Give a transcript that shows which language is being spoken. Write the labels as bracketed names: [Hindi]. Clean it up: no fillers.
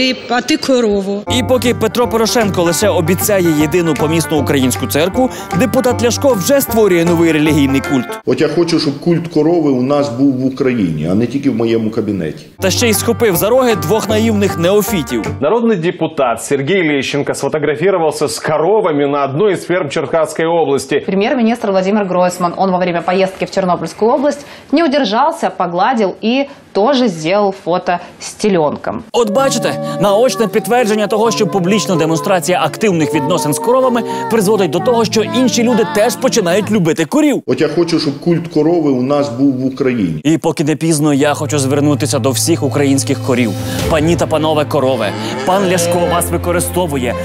[Ukrainian] А ти корову. І поки Петро Порошенко лише обіцяє єдину помісну українську церкву, депутат Ляшко вже створює новий релігійний культ. От я хочу, щоб культ корови у нас був в Україні, а не тільки в моєму кабінеті. Та ще й схопив за роги двох наївних неофітів. [Russian] Народный депутат Сергей Лещенко сфотографировался с коровами на одной из ферм Черкасской области. Премьер-министр Владимир Гройсман, он во время поездки в Тернопольскую область не удержался, погладил и тоже сделал фото с теленком. [Ukrainian] От бачите, наочне підтвердження того, що публічна демонстрація активних відносин з коровами призводить до того, що інші люди теж починають любити корів. От я хочу, щоб культ корови у нас був в Україні. І поки не пізно, я хочу звернутися до всіх українських корів. Пані та панове корови, пан Ляшко вас використовує.